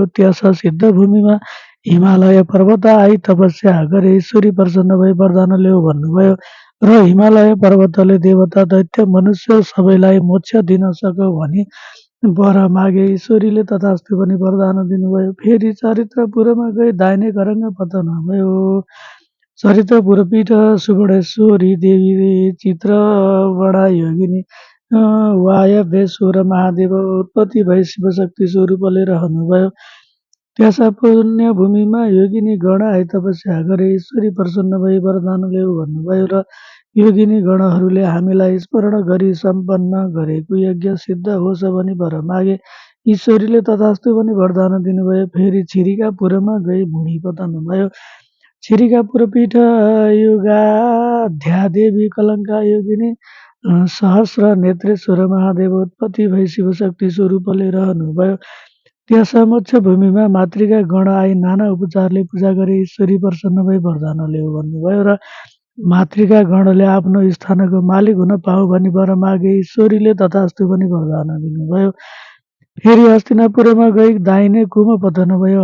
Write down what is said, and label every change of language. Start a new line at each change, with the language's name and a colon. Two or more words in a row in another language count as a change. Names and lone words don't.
Nepali: त्यस सिद्ध भूमिमा हिमालय पर्वत आई तपस्या गरे। ईश्वरी प्रसन्न भई वरदान ल्याऊ भन्नुभयो र हिमालय पर्वतले देवता दैत्य मनुष्य सबैलाई मोक्ष दिन सकौ भनी वर मागे। ईश्वरीले तथास्तु भनी वरदान दिनुभयो। फेरि चरित्रपुरमा गई दाहिने करङ्ग पतन भयो। चरित्रपुर पीठ सुवर्णेश्वरी देवी चित्रवडा योगिनी वायव्येश्वर महादेव उत्पत्ति भई शिवशक्ति स्वरूपले रहनुभयो। त्यस पुण्य भूमिमा योगिनी गण आई तपस्या गरे। ईश्वरी प्रसन्न भई वरदान ल्याऊ भन्नुभयो र योगिनी गणहरूले हामीलाई स्मरण गरी सम्पन्न गरेको यज्ञ सिद्ध होस् भनी वर मागे। ईश्वरीले तथास्तु भनी वरदान दिनुभयो। फेरि छिरिकापुरमा गई भुँडी पतन भयो। छिरिकापुर पीठ युगाध्या देवी कलङ्का योगिनी सहस्र नेत्रेश्वर महादेव उत्पत्ति भई शिवशक्ति स्वरूपले रहनुभयो। त्यस मोक्ष भूमिमा मातृका गण आई नाना उपचारले पूजा गरे। ईश्वरी प्रसन्न भई वरदान ल्याऊ भन्नुभयो र मातृका गणले आफ्नो स्थानको मालिक हुन पाऊ भनी वर मागे। ईश्वरीले तथास्तु भनी वरदान दिनुभयो। फेरि हस्तिनापुरमा गई दाहिने कुम पतन भयो।